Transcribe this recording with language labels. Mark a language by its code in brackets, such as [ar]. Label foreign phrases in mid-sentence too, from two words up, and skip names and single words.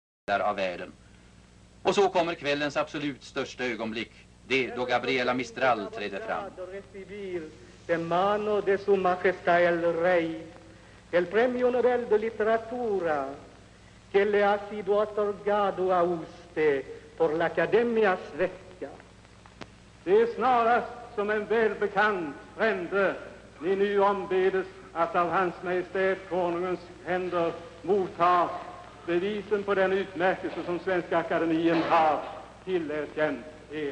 [sv] av världen. Och så kommer kvällens absolut största ögonblick, det då Gabriela Mistral träder fram. [es] De mano de su majestad el rey, el premio Nobel de literatura que le ha sido otorgado a usted por la Academias vecka. [sv] Det är snarast som en välbekant frände ni nu ombedes att av hans majestät konungens händer motta bevisen på den utmärkelse som Svenska Akademien har tillerkänt er.